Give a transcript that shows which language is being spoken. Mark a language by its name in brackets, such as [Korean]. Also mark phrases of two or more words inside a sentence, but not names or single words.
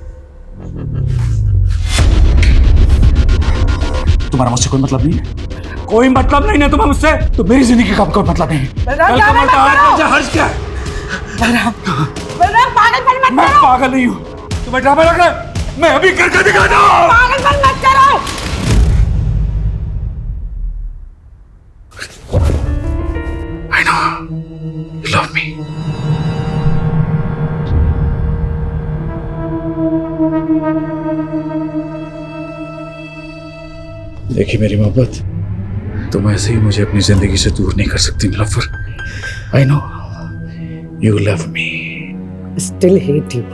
[Hindi] तुम्हारा मुझसे कोई मतलब नहीं है? कोई मतलब नहीं ना तुम्हें मुझसे? तो मेरी जिंदगी का कोई मतलब नहीं। कल का मरता आज का हर्ष क्या है? बलराम पागलपन मत मैं पागल नहीं हूँ, तुम्हें ड्रामा लग रहा है? मैं अभी करके दिखाता हूँ। पागलपन मत करो। [English] I know you love me. [Hindi] देखिए मेरी मोहब्बत, तुम ऐसे ही मुझे अपनी जिंदगी से दूर नहीं कर सकती नीलोफर। I know you love me. Still hate you.